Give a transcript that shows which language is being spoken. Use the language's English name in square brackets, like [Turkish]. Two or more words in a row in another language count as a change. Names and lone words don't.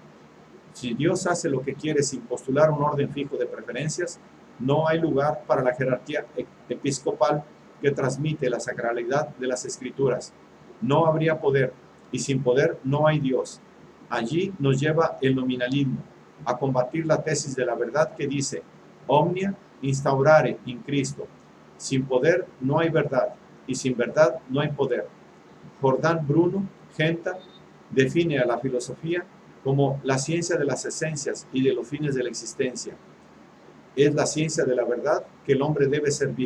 [Spanish] Si Dios hace lo que quiere sin postular un orden fijo de preferencias, no hay lugar para la jerarquía episcopal que transmite la sacralidad de las escrituras. No habría poder, y sin poder no hay Dios. Allí nos lleva el nominalismo, a combatir la tesis de la verdad que dice, [Latin] omnia instaurare in Cristo. [Spanish] Sin poder no hay verdad, y sin verdad no hay poder. Jordán Bruno Genta define a la filosofía como la ciencia de las esencias y de los fines de la existencia. Es la ciencia de la verdad que el hombre debe servir.